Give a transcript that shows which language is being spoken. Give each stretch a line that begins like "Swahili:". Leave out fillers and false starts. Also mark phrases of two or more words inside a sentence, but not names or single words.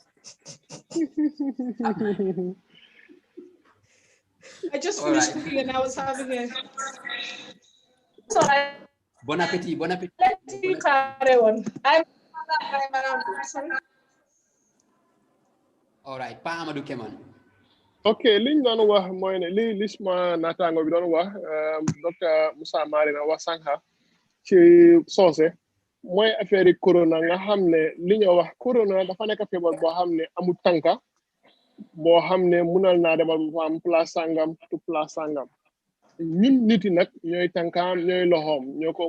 English: I just finished cooking and I was having a
French: bon appetit.
English: Let's you carry on. I'm sorry. All right, Pa Amadou came on.
Wolof: Okay, liñ doon wax mooy ne li suma naataango bi doon wax docteur Moussa Marina wax sànqa ci soose mooy affaire yi corona nga xam ne li ñu wax corona dafa nekk feebar boo xam ne amul tànka boo xam ne munal naa demal bu am place sangam tu place sangam ñun nit yi nag ñooy tànkaam ñooy loxoom ñoo ko